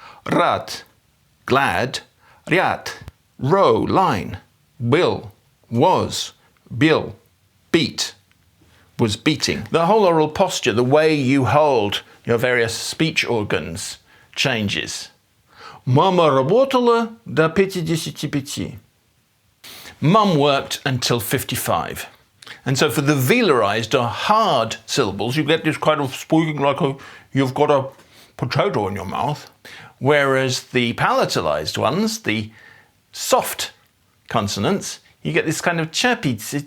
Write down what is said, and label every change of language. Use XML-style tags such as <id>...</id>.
<en>Rat, glad. Riat, row, line. Bill, was. Bill, beat, was beating. The whole oral posture, the way you hold your various speech organs, changes.</en> <ru>Mama работала до 55.</ru> <en>Mum worked until 55. And so for the velarized or hard syllables, you get this kind of speaking like you've got a potato in your mouth. Whereas the palatalized ones, the soft consonants, you get this kind of chirpy.</en>